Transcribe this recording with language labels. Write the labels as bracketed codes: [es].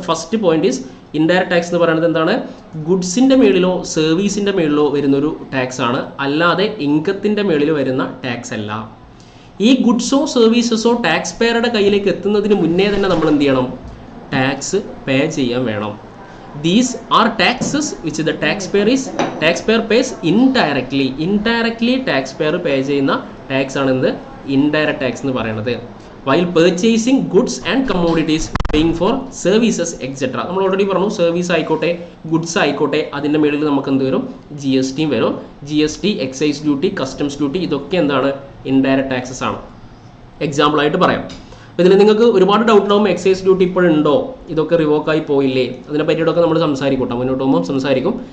[en] first point is indirect tax [ml] എന്ന് പറയുന്നത് എന്താണ്? ഗുഡ്സിന്റെ മേളിലോ സർവീസിന്റെ മേളിലോ വരുന്ന ഒരു ടാക്സ് ആണ്, അല്ലാതെ ഇൻകത്തിന്റെ മേളിൽ വരുന്ന ടാക്സ് അല്ല. ഈ ഗുഡ്സോ സർവീസസോ ടാക്സ് പേയറുടെ കയ്യിലേക്ക് എത്തുന്നതിന് മുന്നേ തന്നെ നമ്മൾ എന്ത് ചെയ്യണം? ടാക്സ് പേ ചെയ്യാൻ വേണം. [en] These are taxes which the taxpayer pays indirectly. Indirectly taxpayer pay [ml] ചെയ്യുന്ന ടാക്സ് ആണ് എന്ത്? ഇൻഡയറക്റ്റ് ടാക്സ് എന്ന് പറയുന്നത്. [en] While purchasing goods and commodities, paying for services etc. [ml] നമ്മൾ ഓൾറെഡി പറഞ്ഞു, സർവീസ് ആയിക്കോട്ടെ ഗുഡ്സ് ആയിക്കോട്ടെ അതിൻ്റെ മേളിൽ നമുക്ക് എന്ത് വരും? GST വരും. GST, excise duty, customs duty, ഇതൊക്കെ എന്താണ്? ഇൻഡയറക്റ്റ് ടാക്സസ് ആണ്. എക്സാമ്പിൾ ആയിട്ട് പറയാം. അപ്പോൾ ഇതിൽ നിങ്ങൾക്ക് ഒരുപാട് ഡൗട്ട് ഉണ്ടാവും, എക്സൈസ് ഡ്യൂട്ടി ഇപ്പോഴുണ്ടോ, ഇതൊക്കെ റിവോക്കായി പോയില്ലേ, അതിനെ പറ്റിയിട്ടൊക്കെ നമ്മൾ സംസാരിക്കും കേട്ടോ. മുന്നോട്ട് പോകുമ്പോൾ സംസാരിക്കും.